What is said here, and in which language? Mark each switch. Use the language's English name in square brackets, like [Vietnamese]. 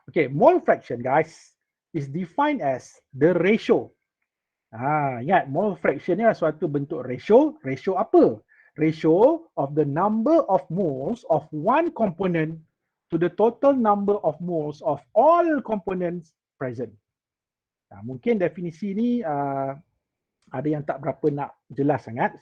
[English] Mole fraction guys is defined as the ratio. [Malay] Ingat, mole fraction ni adalah suatu bentuk ratio. Ratio apa? [English] Ratio of the number of moles of one component to the total number of moles of all components present. [Malay] Mungkin definisi ni ada yang tak berapa nak jelas sangat.